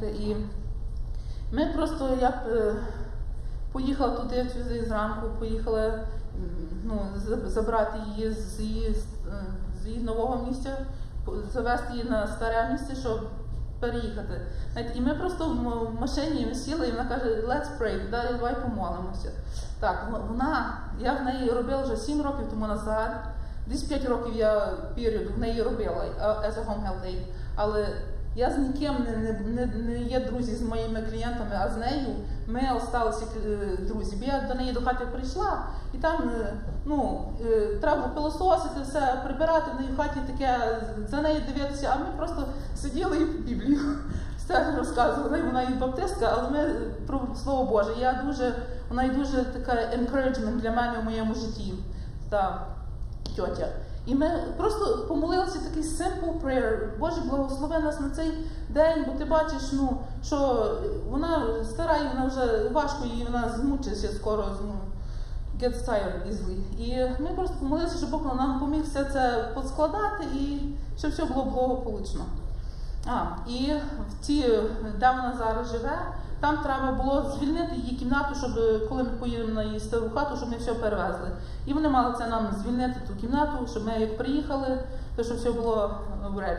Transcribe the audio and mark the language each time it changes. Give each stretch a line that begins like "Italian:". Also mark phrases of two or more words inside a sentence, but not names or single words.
Ukrainian: І ми просто, я поїхала туди зранку, поїхали забрати її з її нового місця, завезти її на старе місце, щоб переїхати. І ми просто в машині сіли, і вона каже,
English: let's pray,
Ukrainian: давай помолимося. Так, я в неї робила вже 7 років тому назад, десь 5 років я період в неї робила
English: as a home health aid,
Ukrainian: але я з ніким не є друзі з моїми клієнтами, а з нею ми залишилися друзі. Бо я до неї до хати прийшла, і там треба було пилососити, все прибирати, в неї в хаті таке, за нею дивитися, а ми просто сиділи і Біблію все розказували. Вона і баптистка, але ми про Слово Боже. Вона є дуже така encouragement для мене в моєму житті, та тьотя. І ми просто помолилися такий
English: simple prayer.
Ukrainian: Боже, благослови нас на цей день, бо ти бачиш, що вона стара, і вона вже важко, і вона змучиться скоро,
English: gets tired easily.
Ukrainian: І ми просто помолилися, щоб Бог нам поміг все це поскладати, і щоб все було благополучно. І де вона зараз живе, там треба було звільнити її кімнату, щоб коли ми поїдемо на її стару хату, щоб ми все перевезли. І вони мали це нам звільнити ту кімнату, щоб ми як приїхали, то щоб все було ready.